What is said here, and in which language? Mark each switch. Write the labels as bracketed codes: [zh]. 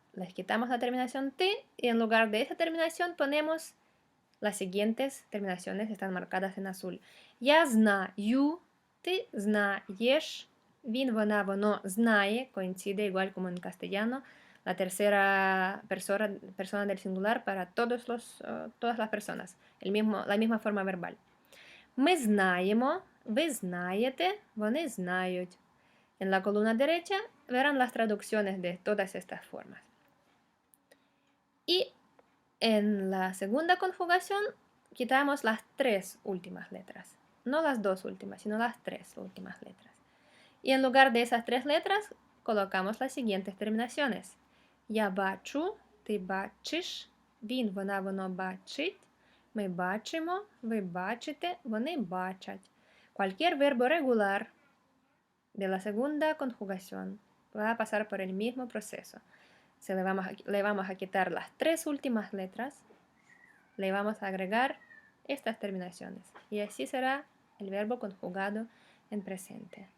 [es] Les quitamos la terminación T y en lugar de esa terminación ponemos las siguientes terminaciones, están marcadas en azul. [uk] Я знаю, ты знаешь, він, вона, воно знає, [es] coincide igual como en castellano, la tercera persona del singular para todas las personas, la misma forma verbal. [uk] Ми знаємо, ви знаєте, вони знають. [es] En la columna derecha verán las traducciones de todas estas formas. Y en la segunda conjugación quitamos las 3 últimas letras. No las 2 últimas, sino las 3 últimas letras. Y en lugar de esas 3 letras colocamos las siguientes terminaciones. [uk] Я бачу, ти бачиш, він, вона, воно бачить, ми бачимо, ви бачите, вони бачать. [es] Cualquier verbo regular de la segunda conjugación va a pasar por el mismo proceso. Le vamos a quitar las 3 últimas letras, le vamos a agregar estas terminaciones y así será el verbo conjugado en presente.